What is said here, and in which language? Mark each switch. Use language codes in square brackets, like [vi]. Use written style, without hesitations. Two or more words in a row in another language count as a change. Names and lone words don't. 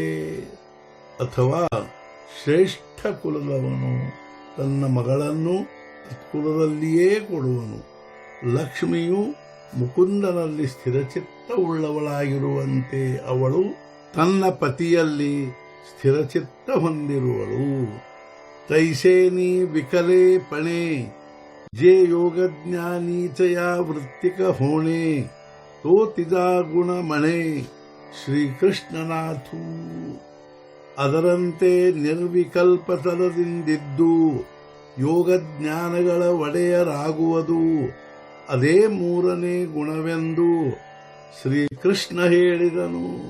[kn] ಅಥವಾ ಶ್ರೇಷ್ಠ ಕುಲದವನು ತನ್ನ ಮಗಳನ್ನು ಸತ್ಕುಲದಲ್ಲಿಯೇ ಕೊಡುವನು. ಲಕ್ಷ್ಮಿಯು ಮುಕುಂದನಲ್ಲಿ ಸ್ಥಿರಚಿತ್ತವುಳ್ಳವಳಾಗಿರುವಂತೆ ಅವಳು ತನ್ನ ಪತಿಯಲ್ಲಿ ಸ್ಥಿರಚಿತ್ತ ಹೊಂದಿರುವಳು. [mr] तैसेनि विकले पणे जे योगज्ञानीचया वृत्तिक होणे. तो तिजा गुण मणे ಶ್ರೀಕೃಷ್ಣನಾಥು. [kn] ಅದರಂತೆ ನಿರ್ವಿಕಲ್ಪತನದಿಂದಿದ್ದು ಯೋಗಜ್ಞಾನಗಳ ಒಡೆಯರಾಗುವುದು. ಅದೇ ಮೂರನೇ ಗುಣವೆಂದು ಶ್ರೀಕೃಷ್ಣ ಹೇಳಿದನು.